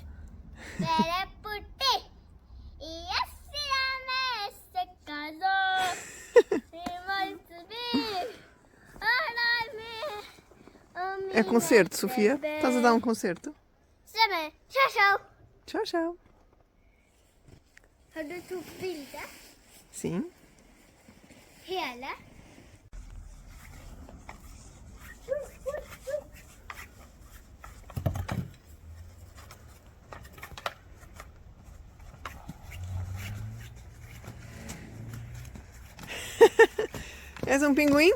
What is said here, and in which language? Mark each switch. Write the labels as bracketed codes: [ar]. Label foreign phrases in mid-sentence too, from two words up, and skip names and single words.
[pt] Era por ti. E a cidade se casou. E vai subir. É concerto, Sofia? Estás a dar um concerto? Sabe? Tchau, tchau. Tchau, tchau. [sv] Har du tog bilder? [pt] Sim. Hela? És um pinguim?